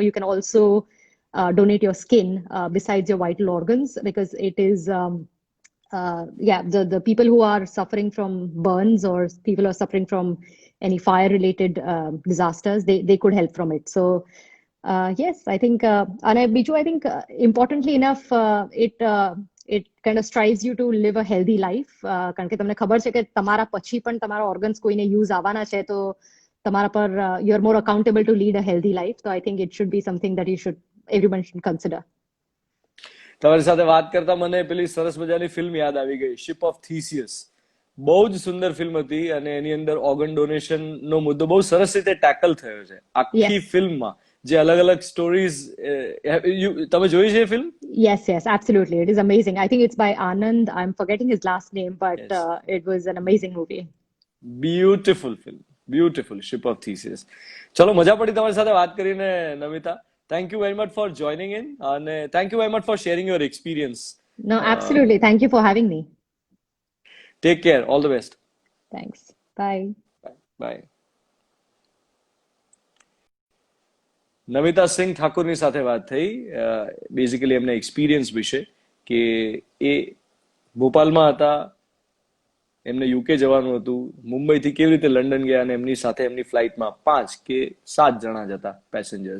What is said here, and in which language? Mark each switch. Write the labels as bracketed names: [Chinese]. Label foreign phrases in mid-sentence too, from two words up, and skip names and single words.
[English] You can also donate your skin besides your vital organs, because it is yeah, the people who are suffering from burns or people who are suffering from any fire related disasters, they could help from it. So yes, I think and Biju, I think importantly enough, it kind of strives you to live a healthy life. [Gujarati] કારણ કે તમને ખબર છે કે તમારા પછી પણ તમારા ઓર્ગન્સ કોઈને યુઝ આવવાના છે, તો તમારા પર [English] you are more accountable to lead a healthy life. So I think it should be something that everyone should consider. [Gujarati] તમારી સાથે વાત કરતા મને પેલી સરસ મજાની ફિલ્મ યાદ આવી ગઈ, શિપ ઓફ થીસિયસ. બહુ જ સુંદર ફિલ્મ હતી અને એની અંદર [English] organ donation [Gujarati] નો મુદ્દો બહુ સરસ રીતે ટેકલ થયો છે આખી [English] Yes. [Gujarati] ફિલ્મમાં, જે અલગ અલગ સ્ટોરીઝ. તમે જોઈ છે એ ફિલ્મ? [English] Yes, absolutely. It is amazing. I think it's by Anand. I'm forgetting his last name, but Yes. it was an amazing movie. beautiful film, beautiful Ship of Theseus. [Gujarati] ચલો, મજા પડી તમારી સાથે વાત કરીને નમિતા. [English] thank you very much for joining in, અને thank you very much for sharing your experience. No, absolutely. Thank you for having me. take care, all the best. Thanks. Bye. બાય. [Gujarati] નમિતા સિંહ ઠાકુરની સાથે વાત થઈ, બેઝિકલી એમના એક્સપિરિયન્સ વિશે, કે એ ભોપાલમાં હતા, એમને યુકે જવાનું હતું, મુંબઈથી કેવી રીતે લંડન ગયા, અને એમની સાથે એમની ફ્લાઇટમાં 5 કે 7 જણા જ હતા પેસેન્જર્સ.